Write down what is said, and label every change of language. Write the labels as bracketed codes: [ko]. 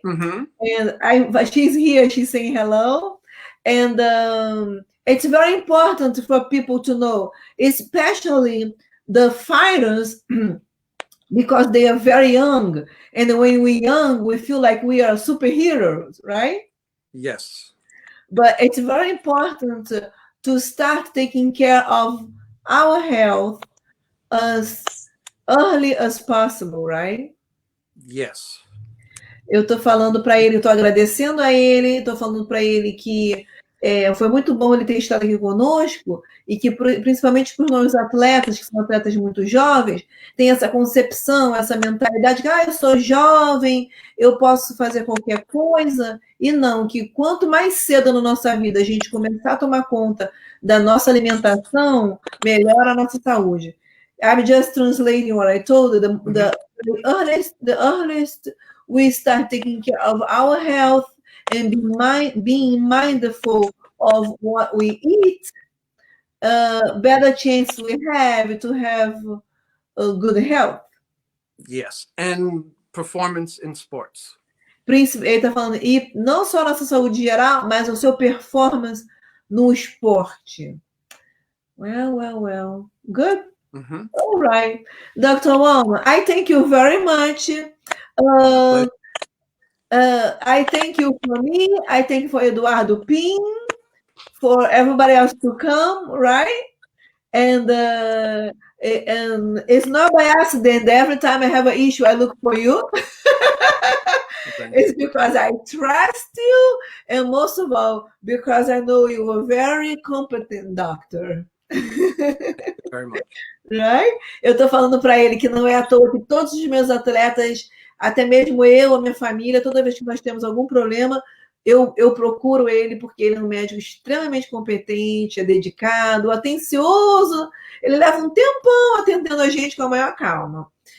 [en] And she's here. She's saying hello, and it's very important for people to know, especially the fighters, because they are very young, and when we're young, we feel like we are superheroes, right? Yes. But it's very important to start taking care of our health as early as possible, right? Yes. [pt] Eu estou falando para ele, estou agradecendo a ele, estou falando para ele que foi muito bom ele ter estado aqui conosco e que, principalmente para os nossos atletas, que são atletas muito jovens, tem essa concepção, essa mentalidade que eu sou jovem, eu posso fazer qualquer coisa, e não, que quanto mais cedo na nossa vida a gente começar a tomar conta da nossa alimentação, melhora a nossa saúde. [en] I'm just translating what I told you. The earliest we start taking care of our health and being mindful of what we eat, better chance we have to have a good health. Yes, and performance in sports. [pt] Ele está falando, e não só nossa saúde geral, mas o seu performance no esporte. [en] Well. Good. All right. Dr. Wallman, I thank you very much. I thank you for me. I thank you for Eduardo Pin, for everybody else to come, right? And it's not by accident. Every time I have an issue, I look for you. It's because I trust you, and most of all, because I know you are a very competent doctor. Very much. Right? [pt] Eu estou falando para ele que não é à toa que todos os meus atletas, até mesmo eu, a minha família, toda vez que nós temos algum problema, eu procuro ele, porque ele é um médico extremamente competente, é dedicado, atencioso, ele leva um tempão atendendo a gente com a maior calma.